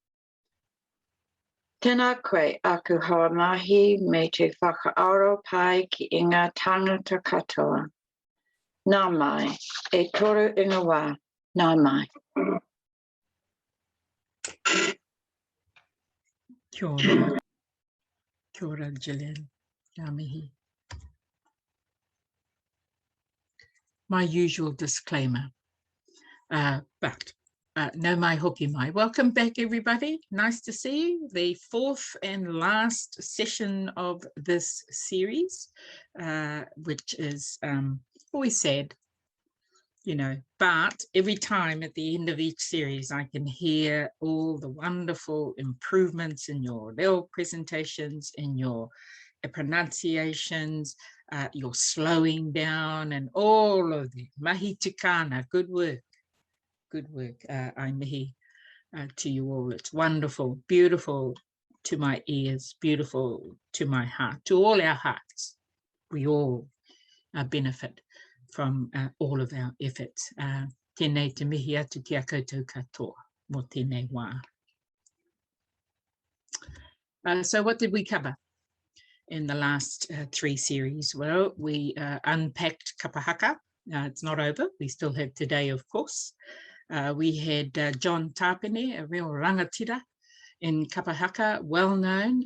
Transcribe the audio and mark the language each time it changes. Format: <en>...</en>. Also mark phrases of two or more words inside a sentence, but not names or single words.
<mi>Tēnā koe aku hoa mahi me te whakaaro pai ki inga tangata katoa. Nā mai, e toru inga wā, nā mai. Kia ora. Kia ora, Gillian. Kia mihi.</mi> <en>My usual disclaimer, but</en> <mi>no mai hoki mai.</mi> <en>Welcome back, everybody. Nice to see you. The fourth and last session of this series, which is always sad, you know, but every time at the end of each series, I can hear all the wonderful improvements in your little presentations, in your pronunciations, your slowing down, and all of the</en> <mi>mahi tikana.</mi> <en>Good work. Good work. I mihi to you all. It's wonderful, beautiful to my ears, beautiful to my heart, to all our hearts. We all benefit from all of our efforts.</en> <mi>Tēnei te mihi atu ki a koutou katoa, mō tēnei wā.</mi> <en>So what did we cover in the last 3 series? Well, we unpacked Kapahaka. It's not over. We still have today, of course. We had John Tāpene, a real rangatira in Kapahaka, well known.</en>